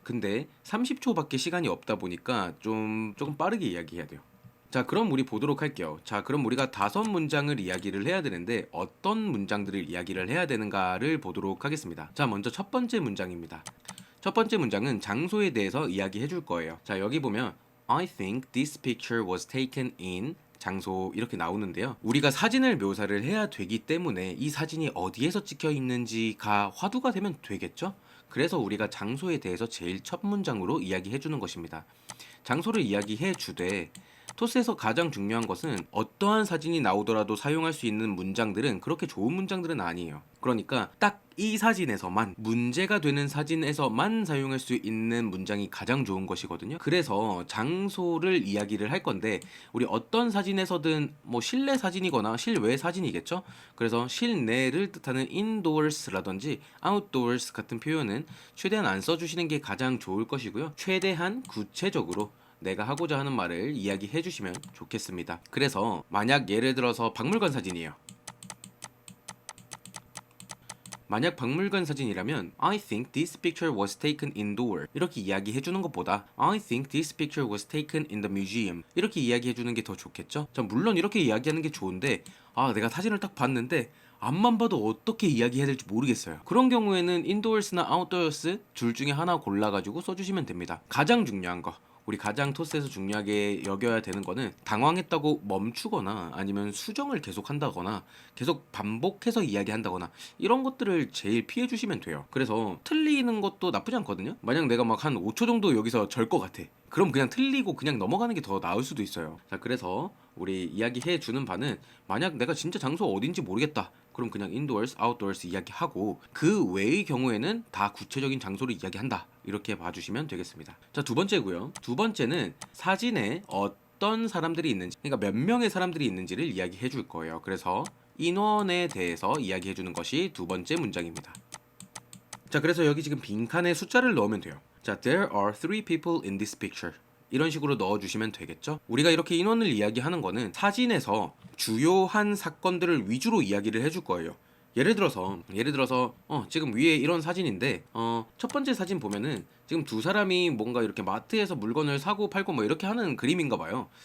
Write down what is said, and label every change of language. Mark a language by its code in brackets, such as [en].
[ko] 근데 30초밖에 시간이 없다 보니까 조금 빠르게 이야기해야 돼요. 자, 그럼 우리 보도록 할게요. 자, 그럼 우리가 5문장을 이야기를 해야 되는데 어떤 문장들을 이야기를 해야 되는가를 보도록 하겠습니다. 자, 먼저 첫 번째 문장입니다. 첫 번째 문장은 장소에 대해서 이야기해 줄 거예요. 자, 여기 보면 [en] I think this picture was taken in [ko] 장소 이렇게 나오는데요. 우리가 사진을 묘사를 해야 되기 때문에 이 사진이 어디에서 찍혀 있는지가 화두가 되면 되겠죠? 그래서 우리가 장소에 대해서 제일 첫 문장으로 이야기해 주는 것입니다. 장소를 이야기해 주되 토스에서 가장 중요한 것은 어떠한 사진이 나오더라도 사용할 수 있는 문장들은 그렇게 좋은 문장들은 아니에요. 그러니까 딱 이 사진에서만, 문제가 되는 사진에서만 사용할 수 있는 문장이 가장 좋은 것이거든요. 그래서 장소를 이야기를 할 건데 우리 어떤 사진에서든 뭐 실내 사진이거나 실외 사진이겠죠. 그래서 실내를 뜻하는 indoors라든지 outdoors 같은 표현은 최대한 안 써주시는 게 가장 좋을 것이고요. 최대한 구체적으로 내가 하고자 하는 말을 이야기해 주시면 좋겠습니다. 그래서 만약 예를 들어서 박물관 사진이에요. 만약 박물관 사진이라면 [en] I think this picture was taken indoor [ko] 이렇게 이야기해 주는 것보다 [en] I think this picture was taken in the museum [ko] 이렇게 이야기해 주는 게 더 좋겠죠? 자, 물론 이렇게 이야기하는 게 좋은데 내가 사진을 딱 봤는데 앞만 봐도 어떻게 이야기해야 될지 모르겠어요. 그런 경우에는 indoors나 outdoors 둘 중에 하나 골라가지고 써주시면 됩니다. 가장 중요한 거, 우리 가장 토스에서 중요하게 여겨야 되는 거는 당황했다고 멈추거나 아니면 수정을 계속 한다거나 계속 반복해서 이야기한다거나 이런 것들을 제일 피해 주시면 돼요. 그래서 틀리는 것도 나쁘지 않거든요. 만약 내가 막 한 5초 정도 여기서 절 것 같아, 그럼 그냥 틀리고 그냥 넘어가는 게 더 나을 수도 있어요. 자, 그래서 우리 이야기해 주는 바는 만약 내가 진짜 장소 어딘지 모르겠다, 그럼 그냥 indoors, outdoors 이야기하고 그 외의 경우에는 다 구체적인 장소를 이야기한다, 이렇게 봐주시면 되겠습니다. 자, 두 번째고요. 두 번째는 사진에 어떤 사람들이 있는지, 그러니까 몇 명의 사람들이 있는지를 이야기해 줄 거예요. 그래서 인원에 대해서 이야기해 주는 것이 두 번째 문장입니다. 자, 그래서 여기 지금 빈칸에 숫자를 넣으면 돼요. [en] 자, there are 3 people in this picture [ko] 이런 식으로 넣어주시면 되겠죠. 우리가 이렇게 인원을 이야기하는 거는 사진에서 주요한 사건들을 위주로 이야기를 해줄 거예요. 예를 들어서 지금 위에 이런 사진인데 첫 번째 사진 보면은 지금 두 사람이 뭔가 이렇게 마트에서 물건을 사고 팔고 뭐 이렇게 하는 그림인가 봐요.